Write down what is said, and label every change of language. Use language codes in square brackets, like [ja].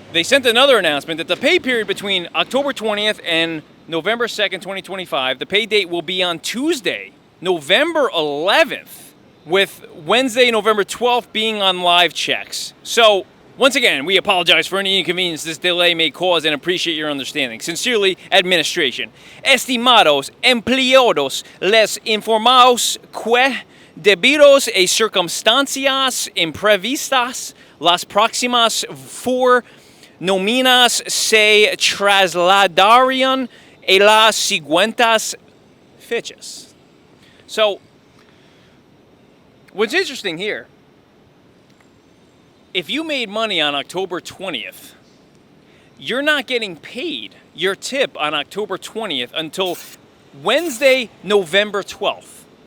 [en] They sent another announcement that the pay period between October 20th and November 2nd, 2025, the pay date will be on Tuesday, November 11th, with Wednesday, November 12th being on live checks. So, once again, we apologize for any inconvenience this delay may cause and appreciate your understanding. Sincerely, administration. [es] Estimados empleados, les informamos que debido a circunstancias imprevistas, las próximas 4 nóminas se trasladarían a las siguientes fechas. [en] So, what's interesting here, if you made money on October 20th, you're not getting paid your tip on October 20th until Wednesday, November 12th.